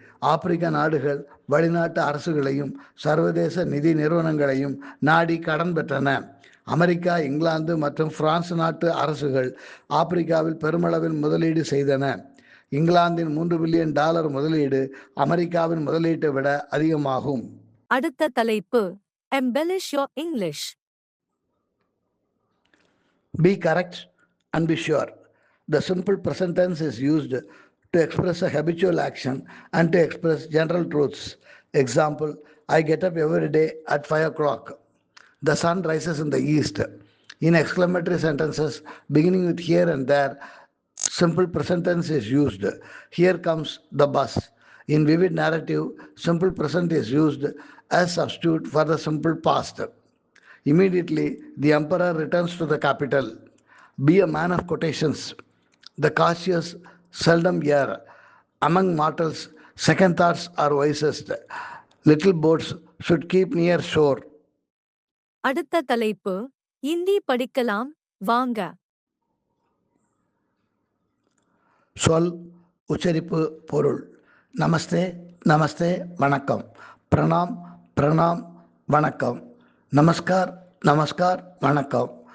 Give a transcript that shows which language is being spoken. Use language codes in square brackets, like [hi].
[ta] ஆப்பிரிக்க நாடுகள் வெளிநாட்டு அரசுகளையும் சர்வதேச நிதி நிறுவனங்களையும் நாடி கடன் பெற்றன. அமெரிக்கா, இங்கிலாந்து மற்றும் பிரான்ஸ் நாட்டு அரசுகள் ஆப்பிரிக்காவில் பெருமளவில் முதலீடு செய்தன. இங்கிலாந்தின் $3 பில்லியன் முதலீடு அமெரிக்காவின் முதலீட்டை விட அதிகமாகும். அடுத்த தலைப்பு [en] embellish your English. Be correct and be sure. The simple present tense is used to express a habitual action and to express general truths. Example, I get up every day at 5 o'clock. The sun rises in the east. In exclamatory sentences beginning with here and there, simple present tense is used. Here comes the bus. In vivid narrative, simple present is used as substitute for the simple past. Immediately, the emperor returns to the capital. Be a man of quotations. The cautious seldom err. Among mortals, second thoughts are wisest. Little boats should keep near shore. [ta] அடுத்த தலைப்பு இந்தி படிக்கலாம் வாங்க. சொல், உச்சரிப்பு, பொருள். நமஸ்தே, நமஸ்தே, வணக்கம். பிரணாம், பிரணாம், வணக்கம். நமஸ்கார், நமஸ்கார், வணக்கம்.